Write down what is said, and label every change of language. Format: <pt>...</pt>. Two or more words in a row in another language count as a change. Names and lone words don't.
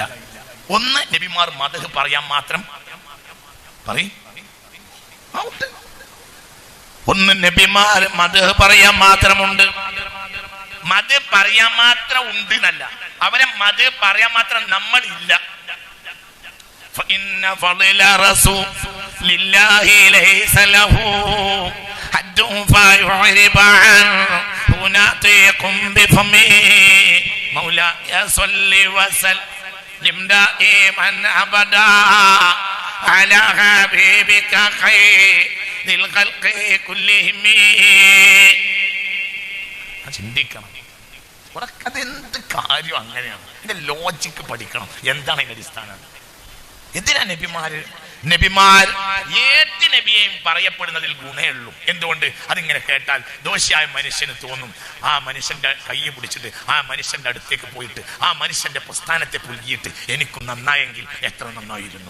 <ml>ഒന്ന്, നബിമാർ മദ്ഹ് പറയാൻ മാത്രം ഒന്ന് നബിമാർ മദ്ഹ് പറയാൻ മാത്രമുണ്ട്. മദ്ഹ് പറയാൻ മാത്രം ഉണ്ട് എന്നല്ല, അവരെ മദ്ഹ് പറയാൻ മാത്രം നമ്മളില്ല.</ml> <ar>فإن فضل رسول الله ليس له حد فيعرب عنه ناطق بفمه مولاي صل وسلم دائما أبدا على حبيبك خير الخلق كلهم.</ar> <ml>ചിന്തിക്കണം, അതെന്ത് കാര്യം അങ്ങനെയാണ്. ഇതിന്റെ ലോജിക്ക് പഠിക്കണം. എന്താണ് ഇതിന്റെ അടിസ്ഥാനം? എന്തിനാ നബിമാർ ഏത് നബിയെയും പറയപ്പെടുന്നതിൽ ഗുണേ ഉള്ളൂ. എന്തുകൊണ്ട്? അതിങ്ങനെ കേട്ടാൽ ദോഷിയായ മനുഷ്യന് തോന്നും, ആ മനുഷ്യന്റെ കൈ പിടിച്ചിട്ട് ആ മനുഷ്യന്റെ അടുത്തേക്ക് പോയിട്ട് ആ മനുഷ്യന്റെ പ്രസ്ഥാനത്തെ പുൽകിയിട്ട് എനിക്കും നന്നായെങ്കിൽ എത്ര നന്നായിരുന്നു.</ml>